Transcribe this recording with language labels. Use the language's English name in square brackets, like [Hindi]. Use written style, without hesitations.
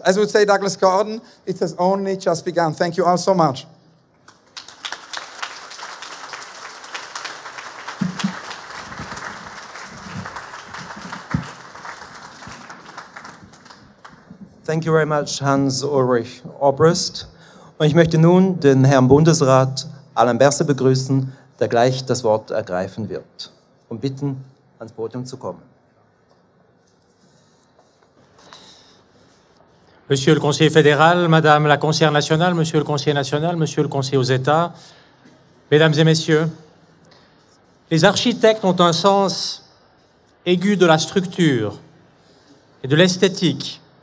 [English] As would say Douglas Gordon, it has only just begun. Thank you all so much. Thank you very much, Hans-Ulrich Obrist. [German] Und ich möchte nun den Herrn Bundesrat Alain Berset begrüßen, der gleich das Wort ergreifen wird. Und bitten, ans Podium zu kommen. [French] Monsieur le conseiller fédéral, Madame la conseillère nationale, Monsieur le conseiller national, Monsieur le conseiller aux États, Mesdames et Messieurs, les architectes ont un sens aigu de la structure et de l'esthétique.